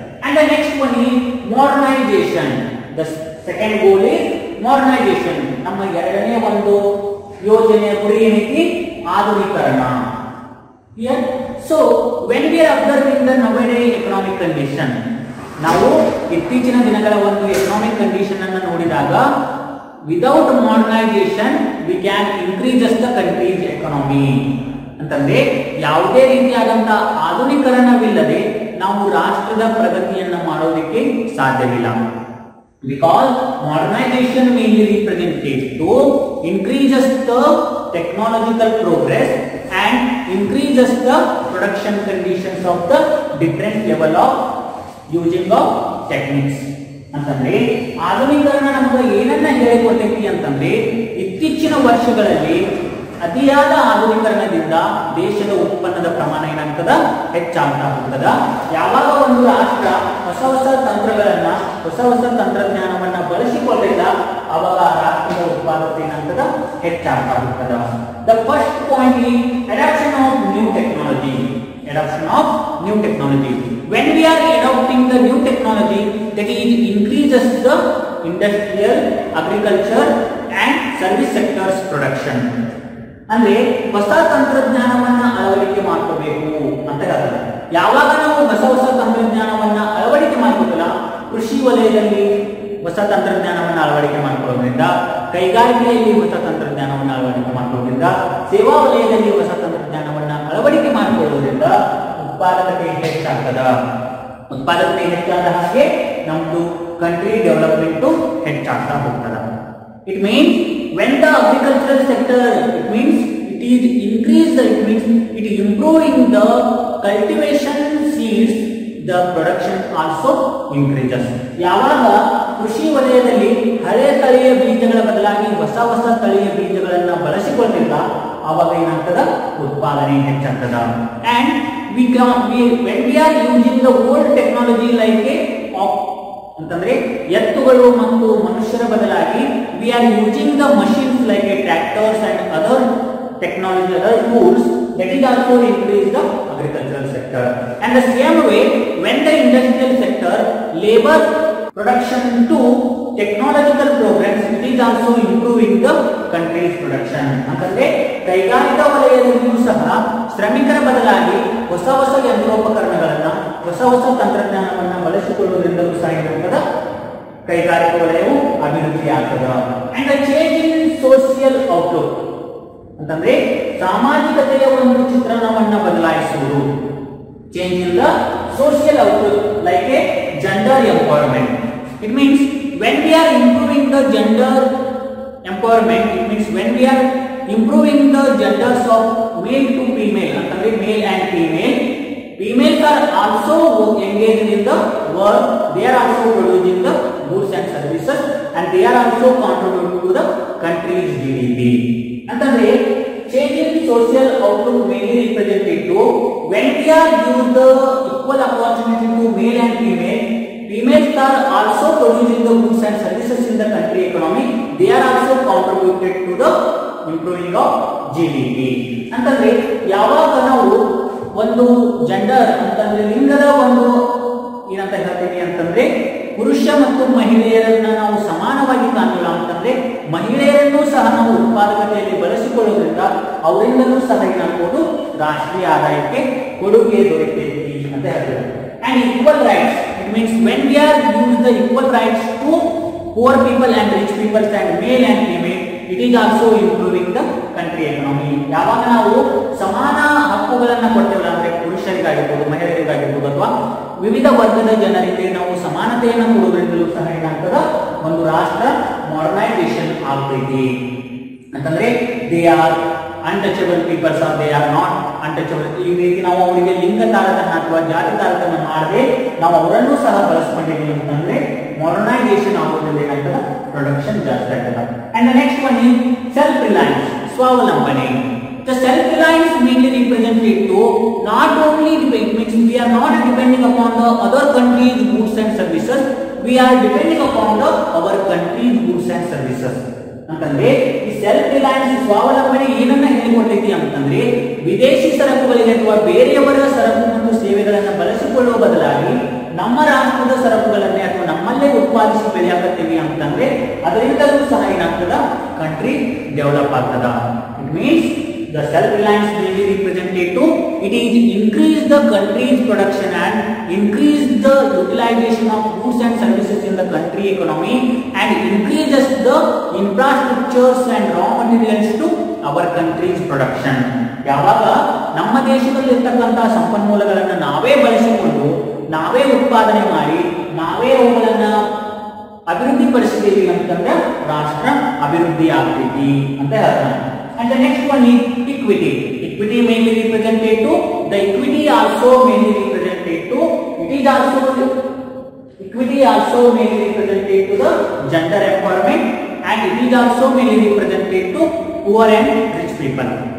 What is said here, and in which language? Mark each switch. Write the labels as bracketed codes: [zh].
[en] And the next one is modernization. The second goal is modernization. [kn] ನಮ್ಮ ಎರಡನೇ ಒಂದು ಯೋಜನೆಯ ಗುರಿ ಏನೈತಿ, ಆಧುನೀಕರಣ. [en] Here, so when we are observing the nowadays economic condition, [kn] ನಾವು ಇತ್ತೀಚಿನ ದಿನಗಳ ಒಂದು ಎಕನಾಮಿಕ್ ಕಂಡೀಷನ್ ಅನ್ನು ನೋಡಿದಾಗ [en] Without modernisation we can increases the country's economy. [kn] ಅಂತಂದ್ರೆ ಯಾವುದೇ ರೀತಿಯಾದಂತಹ ಆಧುನೀಕರಣವಿಲ್ಲದೆ ನಾವು ರಾಷ್ಟ್ರದ ಪ್ರಗತಿಯನ್ನ ಮಾಡೋದಕ್ಕೆ ಸಾಧ್ಯವಿಲ್ಲ. [en] Because modernization mainly represented to increases the technological progress and increases the production conditions of the different level of using of techniques. [kn] ಅಂತಂದ್ರೆ ಆಧುನೀಕರಣ ನಮಗೆ ಏನನ್ನ ಹೇಳಿಕೊಡ್ತೈತಿ ಅಂತಂದ್ರೆ ಇತ್ತೀಚಿನ ವರ್ಷಗಳಲ್ಲಿ ಅತಿಯಾದ ಆಧುನೀಕರಣದಿಂದ ದೇಶದ ಉತ್ಪನ್ನದ ಪ್ರಮಾಣ ಏನಾಗ್ತದ, ಹೆಚ್ಚಾಗ್ತಾ ಹೋಗ್ತದ. ಯಾವಾಗ ಒಂದು ರಾಷ್ಟ್ರ ಹೊಸ ತಂತ್ರಗಳನ್ನ ಹೊಸ ತಂತ್ರಜ್ಞಾನವನ್ನ ಬಳಸಿಕೊಳ್ಳಿಲ್ಲ ಅವಾಗ ರಾಷ್ಟ್ರದ ಉತ್ಪಾದಕತೆ ಏನಾಗ್ತದ, ಹೆಚ್ಚಾಗ್ತಾ ಹೋಗ್ತದ. [en] The first point is adoption of new technology. Adoption of new technology. When we are adopting the new technology, that is increases the industrial, agriculture and service sectors production. [kn] ಅಂದ್ರೆ ಹೊಸ ತಂತ್ರಜ್ಞಾನವನ್ನ ಅಳವಡಿಕೆ ಮಾಡ್ಕೋಬೇಕು ಅಂತ ಹೇಳ್ತಾರೆ. ಯಾವಾಗ ನಾವು ಹೊಸ ತಂತ್ರಜ್ಞಾನವನ್ನ ಅಳವಡಿಕೆ ಮಾಡ್ಕೋಲ್ಲ, ಕೃಷಿ ವಲಯದಲ್ಲಿ ಹೊಸ ತಂತ್ರಜ್ಞಾನವನ್ನ ಅಳವಡಿಕೆ ಮಾಡ್ಕೊಳ್ಳೋದ್ರಿಂದ, ಕೈಗಾರಿಕೆಯಲ್ಲಿ ಹೊಸ ತಂತ್ರಜ್ಞಾನವನ್ನ ಅಳವಡಿಕೆ ಮಾಡ್ಕೊಳ್ಳೋದ್ರಿಂದ, ಸೇವಾ ವಲಯದಲ್ಲಿ ಹೊಸ ತಂತ್ರಜ್ಞಾನವನ್ನ ಅಳವಡಿಕೆ ಮಾಡಿಕೊಳ್ಳುವುದರಿಂದ ಉತ್ಪಾದಕತೆ ಹೆಚ್ಚಾಗ್ತದ. ಉತ್ಪಾದಕತೆ ಹೆಚ್ಚಾದ ಹಾಗೆ ನಮ್ದು ಕಂಟ್ರಿ ಡೆವಲಪ್ಮೆಂಟ್ ಹೆಚ್ಚಾಗ್ತಾ ಹೋಗ್ತದ. [en] It means when the agricultural sector, it means it is increased, it means it is improving the cultivation seeds, the production also increases. [kn] ಯಾವಾಗ ಕೃಷಿ ವಲಯದಲ್ಲಿ ಹಳೆ ತಳಿಯ ಬೀಜಗಳ ಬದಲಾಗಿ ಹೊಸ ತಳಿಯ ಬೀಜಗಳನ್ನ ಬಳಸಿಕೊಳ್ಳಿಲ್ಲ ಆವಾಗ ಏನಾಗ್ತದ, ಉತ್ಪಾದನೆ ಹೆಚ್ಚಾಗ್ತದ. [en] And when we are using the old technology like [kn] ಅಂತಂದ್ರೆ ಎತ್ತುಗಳು ಮತ್ತು ಮನುಷ್ಯರ ಬದಲಾಗಿ [en] we are using the machines like tractors and other technology, other tools, that is also increase the agricultural sector. And the same way when the industrial sector labor production to technological progress, it is also improving the country's production. [kn] ಅಂತಂದ್ರೆ ಕೈಗಾರಿಕಾ ವಲಯದಲ್ಲಿಯೂ ಸಹ ಶ್ರಮಿಕರ ಬದಲಾಗಿ ಹೊಸ ಯಂತ್ರೋಪಕರಣಗಳನ್ನ ಹೊಸ ತಂತ್ರಜ್ಞಾನವನ್ನ ಬಳಸಿಕೊಳ್ಳುವುದರಿಂದಲೂ ಸಹ ಏನಾಗ್ತದ, ಕೈಗಾರಿಕಾ ವಲಯವು ಅಭಿವೃದ್ಧಿ ಆಗ್ತದ. [en] and change in social outlook [kn] ಅಂತಂದ್ರೆ ಸಾಮಾಜಿಕತೆಯ ಒಂದು ಚಿತ್ರಣವನ್ನ ಬದಲಾಯಿಸುವುದು. [en] Change in the social outlook like a gender empowerment. It means when we are improving the gender empowerment, it means when we are improving the genders of male to female ಅಂತಂದ್ರೆ male and female. Females are also engaged in the work. They are also producing the goods and services, and they are also contributing to the country's GDP. ಅಂತಂದ್ರೆ changing social outlook mainly represented to when we are give the equal opportunity to male and female. Females are also producing the goods and services in the country economy. They are also contributed to the improving of GDP. [kn] ಅಂತಂದ್ರೆ ಯಾವಾಗ ನಾವು ಒಂದು gender ಅಂತಂದ್ರೆ ಲಿಂಗದ ಒಂದು ಏನಂತ ಹೇಳ್ತೀವಿ ಅಂತಂದ್ರೆ ಪುರುಷ ಮತ್ತು ಮಹಿಳೆಯರನ್ನ ನಾವು ಸಮಾನವಾಗಿ ಕಾಣೋಣ ಅಂತಂದ್ರೆ ಮಹಿಳೆಯರನ್ನು ಸಹ ನಾವು ಉತ್ಪಾದಕತೆಯಲ್ಲಿ ಬಳಸಿಕೊಳ್ಳೋದ್ರಿಂದ ಅವರಿಂದಲೂ ಸಹ ಏನಾಗಬಹುದು ರಾಷ್ಟ್ರೀಯ ಆದಾಯಕ್ಕೆ ಕೊಡುಗೆ ದೊರೆಯುತ್ತೈತಿ ಅಂತ ಹೇಳ್ತಾರೆ. [en] And equal rights, it means when we are use the equal rights to poor people and rich peoples and male and female, it is also improving the country economy. [kn] ಯಾವಾಗ ನಾವು ಸಮಾನ ಹಕ್ಕುಗಳನ್ನ ಕೊಡ್ತೇವಲ್ಲ ಅಂದ್ರೆ ಪುರುಷರಿಗಾಗಿರ್ಬೋದು ಮಹಿಳೆಯರಿಗಾಗಿರ್ಬೋದು ಅಥವಾ ವಿವಿಧ ವರ್ಗದ ಜನರಿಗೆ ನಾವು ಸಮಾನತೆಯನ್ನು ಕೊಡುವುದರಿಂದಲೂ ಸಹ ಏನಾಗ್ತದ ಒಂದು ರಾಷ್ಟ್ರ ಮಾಡರ್ನೈಸೇಷನ್ ಆಗ್ತೈತಿ. [en] ಅಂತಂದ್ರೆ they are untouchable peoples are they are not untouchable. [kn] ಈ ರೀತಿ ನಾವು ಅವರಿಗೆ ಲಿಂಗ ತಾರತಮ್ಯ ಅಥವಾ ಜಾತಿ ತಾರತಮ್ಯ ಮಾಡದೆ ನಾವು ಅವರನ್ನು ಸಹ ಬಳಸ್ಕೊಂಡಿದ್ದೀವಿ ಅಂತಂದ್ರೆ ಮಾಡರ್ನೈಸೇಷನ್ ಆಗೋದ್ರಿಂದ ಏನಾಗ್ತದ ಪ್ರೊಡಕ್ಷನ್ ಜಾಸ್ತಿ ಆಗ್ತದ. [en] And next one is self reliance, ಸ್ವಾವಲಂಬನೆ. The self-reliance mainly represented to not only means we are not depending upon the other countries' goods and services, we are depending upon the our country's goods and services. [kn] ಅಂತಂದ್ರೆ ಈ self Reliance ಸ್ವಾವಲಂಬನೆ ಏನನ್ನ ಹೇಳಿಕೊಡ್ತೈತಿ ಅಂತಂದ್ರೆ ವಿದೇಶಿ ಸರಕುಗಳಿಗೆ ಅಥವಾ ಬೇರೆಯವರ ಸರಕು ಮತ್ತು ಸೇವೆಗಳನ್ನು ಬಳಸಿಕೊಳ್ಳುವ ಬದಲಾಗಿ ನಮ್ಮ ರಾಷ್ಟ್ರದ ಸರಕುಗಳನ್ನೇ ಅಥವಾ ನಮ್ಮಲ್ಲೇ ಉತ್ಪಾದಿಸಿ ಬೆಳೆಯಾಕತ್ತೀವಿ ಅಂತಂದ್ರೆ ಅದರಿಂದಲೂ ಸಹ ಏನಾಗ್ತದ ಕಂಟ್ರಿ ಡೆವಲಪ್ ಆಗ್ತದ. [en] It means the self-reliance mainly represented to it is increase the country's production and increase the utilization of goods and services in the country economy and increases the infrastructures and raw materials to our country's production. [kn] ಯಾವಾಗ ನಮ್ಮ ದೇಶದಲ್ಲಿ ಇರತಕ್ಕಂತ ಸಂಪನ್ಮೂಲಗಳನ್ನು ನಾವೇ ಬಳಸಿಕೊಂಡು ನಾವೇ ಉತ್ಪಾದನೆ ಮಾಡಿ ನಾವೇ ಅವುಗಳನ್ನ ಅಭಿವೃದ್ಧಿ ಪಡಿಸಿದ್ದೀವಿ ಅಂತಂದ್ರೆ ರಾಷ್ಟ್ರ ಅಭಿವೃದ್ಧಿ ಆಗ್ತೈತಿ ಅಂತ ಹೇಳ್ತಾರೆ. [en] And the next one is equity. Equity mainly represented to the equity also mainly represented to it is also equity also mainly represented to the gender empowerment and it is also mainly represented to poor and rich people.